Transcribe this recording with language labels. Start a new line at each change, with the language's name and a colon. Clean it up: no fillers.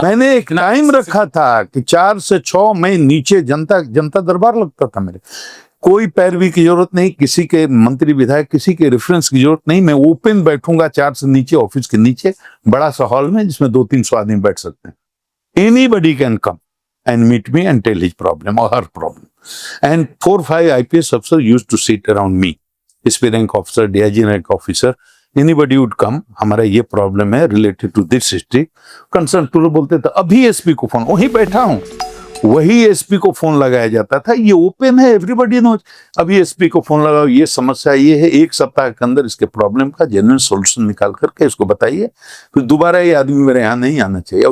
Hindi: मैंने एक टाइम रखा था कि 4 से 6 मैं नीचे जनता दरबार लगता था मेरे। कोई पैरवी की जरूरत नहीं, किसी के मंत्री विधायक किसी के रेफरेंस की जरूरत नहीं। मैं ओपन बैठूंगा 4 से नीचे, ऑफिस के नीचे बड़ा सा हॉल में जिसमें 200-300 आदमी बैठ सकते हैं।
English: Anybody can come and meet me and tell his problem or her problem. And 4-5 IPS officers used to sit around me. SP rank officer, DIG rank officer, anybody would come,
Hindi: हमारा ये problem है
English: related to this district,
Hindi: concern to बोलते थे अभी SP को phone, वहीं बैठा हूँ, वही एसपी को फोन लगाया जाता था, ये ओपन है,
English: everybody knows,
Hindi: अभी एसपी को फोन लगाओ, ये समस्या ये है, एक सप्ताह के अंदर इसके प्रॉब्लम का जेन्युइन सॉल्यूशन निकाल करके इसको बताइए, फिर दोबारा ये आदमी मेरे यहाँ नहीं आना चाहिए।